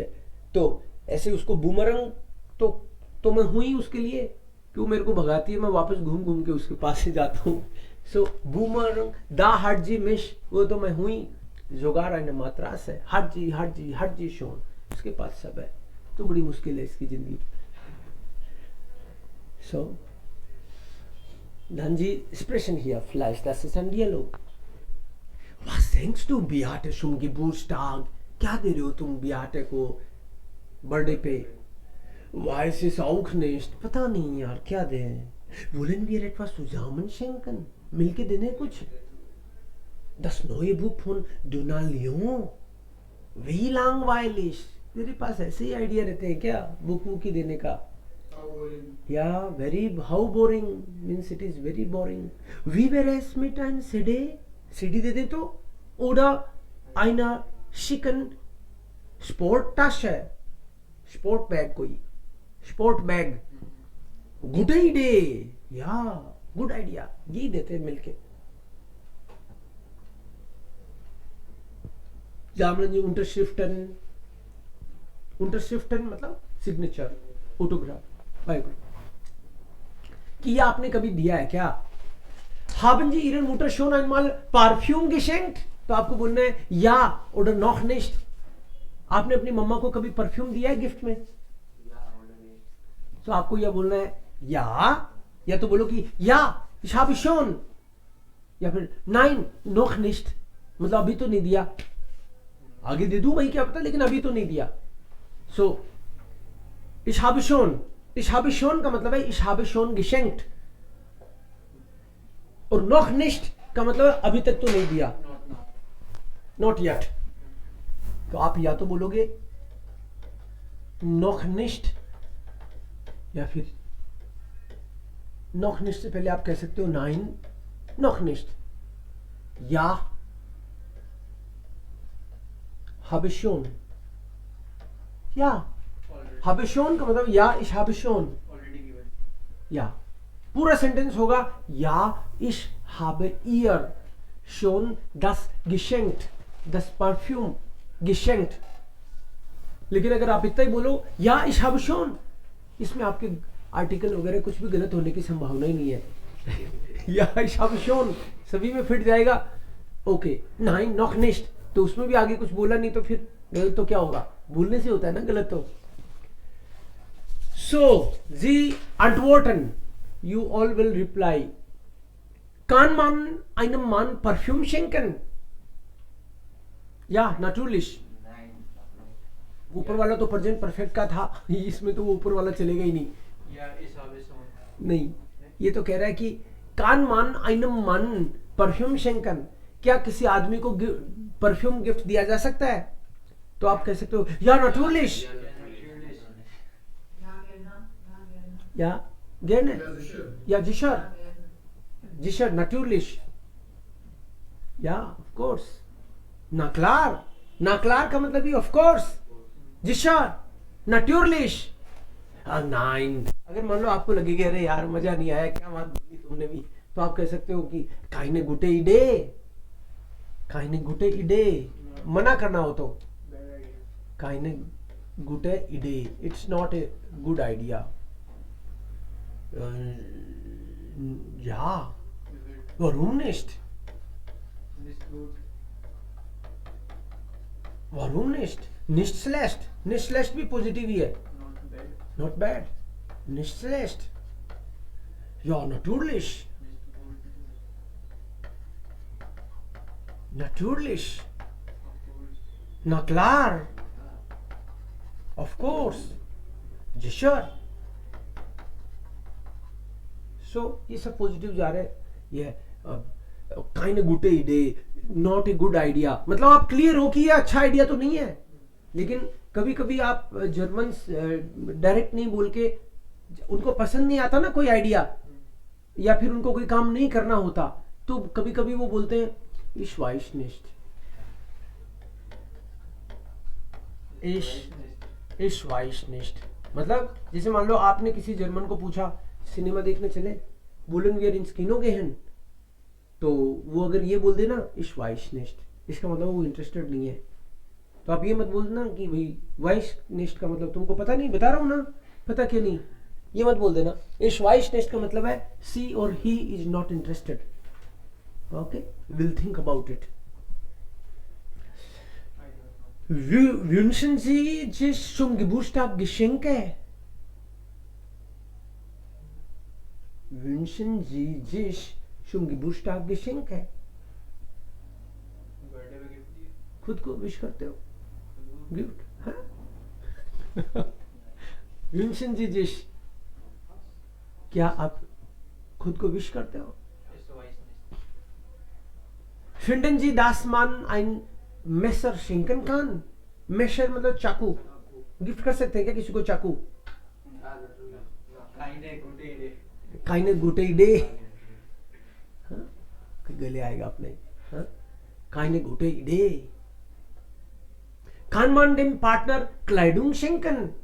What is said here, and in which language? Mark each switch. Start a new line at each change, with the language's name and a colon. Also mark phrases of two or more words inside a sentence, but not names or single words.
Hindi: तो ऐसे उसको बूमरंग तो मैं हुई उसके लिए कि वो मेरे को भगाती है, मैं वापस घूम के उसके पास से जाता हूँ. सो बूमर दा हट जी मिश, वो तो मैं हुई जोगार आने मात्रा से हट जी शोन, उसके पास सब है, तो बड़ी मुश्किल है इसकी जिंदगी।
German: सो dann die sprechen hier vielleicht, das ist ein Dialog. Was denkst du Beate zum Geburtstag?
Hindi: क्या दे रहे हो तुम बियाटे को बर्थडे पे?
German: weiß es auch nicht,
Hindi: पता नहीं यार क्या दे।
German: wollen wir etwas zusammen schenken?
Hindi: मिलके देने कुछ?
German: das neue Buch von Donald Leon, wie langweilig।
Hindi: तेरे पास ऐसे ही आइडिया रहते हैं क्या बुक ही देने का?
English: Yeah, very how boring, means it is very boring.
German: Wie wäre es mit ein CD? CD
Hindi: दे दे तो?
German: Oder einer schicken Sporttasche, Sportbag कोई,
English: Sportbag, good idea, yeah, good idea,
Hindi: ये देते हैं मिलके। जामन जी Unterschriften मतलब सिग्नेचर, ऑटोग्राफ, कि ये आपने कभी दिया है क्या?
German: Haben Sie Ihren Mutter schon einmal Parfüm geschenkt?
Hindi: तो आपको बोलना है या
German: oder noch nicht।
Hindi: आपने अपनी मम्मा को कभी परफ्यूम दिया है गिफ्ट में? तो आपको यह बोलना है या तो बोलो कि या
German: ich habe schon,
Hindi: या फिर
German: nein noch nicht,
Hindi: मतलब अभी तो नहीं दिया। आगे दे दूं भाई क्या पता, लेकिन अभी तो नहीं दिया। सो
German: ich habe schon
Hindi: का मतलब है
German: ich habe schon geschenkt,
Hindi: और
German: noch nicht
Hindi: का मतलब अभी तक तो नहीं दिया,
English: not yet।
Hindi: तो आप या तो बोलोगे
German: noch nicht,
Hindi: या फिर
German: noch nicht
Hindi: से पहले आप कह सकते हो
German: nein noch nicht,
Hindi: या
German: habe schon, या habe schon
Hindi: का मतलब
German: या ich habe schon, या
Hindi: पूरा सेंटेंस होगा
German: या ich habe ihr schon das geschenkt, das Parfüm geschenkt।
Hindi: लेकिन अगर आप इतना ही बोलो या
German: ich habe schon,
Hindi: इसमें आपके आर्टिकल वगैरह कुछ भी गलत होने की संभावना ही नहीं है।
German: या ich habe schon
Hindi: सभी में फिट जाएगा।
German: ओके nein noch nicht,
Hindi: तो उसमें भी आगे कुछ बोला नहीं तो फिर गलत तो क्या होगा, बोलने से होता है ना गलत तो।
German: So, Sie antworten,
English: you all will reply,
German: kann man einem Mann Parfüm schenken? Ja, natürlich।
Hindi: ऊपर वाला तो प्रेजेंट परफेक्ट का था, इसमें तो वो ऊपर वाला चलेगा ही नहीं। या इस नहीं, ये तो कह रहा है कि
German: kann man einem Mann Parfüm schenken,
Hindi: क्या किसी आदमी को परफ्यूम गिफ्ट दिया जा सकता है? तो आप कह सकते हो
German: या natürlich, ja gerne, ja sicher natürlich, ja
English: of course,
German: na klar
Hindi: का मतलब ही
English: of course,
German: sicher natürlich, nein।
Hindi: अगर मान लो आपको लगेगा अरे यार मजा नहीं आया, क्या बात बोली तुमने भी, तो आप कह सकते हो कि
German: keine gute Idee,
Hindi: मना करना हो तो
German: keine gute Idee,
English: it's not a good idea।
German: ja warum nicht, nicht schlecht
Hindi: भी पॉजिटिव ही है,
English: not bad,
German: nicht schlecht, ja natürlich, na klar,
English: of course,
German: sicher।
Hindi: सो ये सब पॉजिटिव जा रहे हैं। ये kind gute Idee,
English: not a good idea,
Hindi: मतलब आप क्लियर हो कि ये अच्छा आइडिया तो नहीं है। लेकिन कभी कभी आप जर्मन डायरेक्ट नहीं बोल के, उनको पसंद नहीं आता ना कोई आइडिया, या फिर उनको कोई काम नहीं करना होता, तो कभी कभी वो बोलते हैं
German: ich weiß nicht, ich weiß nicht।
Hindi: मतलब जैसे मान लो आपने किसी जर्मन को पूछा सिनेमा देखने चले,
German: wollen wir ins Kino gehen,
Hindi: तो वो अगर ये बोल देना
German: ich weiß nicht,
Hindi: इसका मतलब वो इंटरेस्टेड नहीं है। तो आप ये मत बोलना कि भाई
German: weiß nicht
Hindi: का मतलब तुमको पता नहीं, बता रहा हूँ ना पता क्यों नहीं, ये मत बोल देना।
German: ich weiß nicht
Hindi: का मतलब है
English: she or he is not interested, Okay, we'll think about it.
German: Wünschen Sie sich zum Geburtstag Geschenke? Wünschen Sie sich zum Geburtstag Geschenke?
Hindi: बर्थडे पे गिफ्ट दिए खुद को विश करते हो गिफ्ट? हाँ?
German: Wünschen Sie sich,
Hindi: क्या आप खुद को विश करते हो?
German: ich weiß nicht Finden Sie, dass man ein Messer schenken kann?
Hindi: Messer मतलब चाकू. गिफ्ट कर सकते हैं क्या किसी को चाकू?
German: Keine gute Idee Keine gute Idee.
Hindi: हाँ? गले आएगा अपने. हाँ?
German: Keine gute Idee. Kann man dem Partner Kleidung schenken?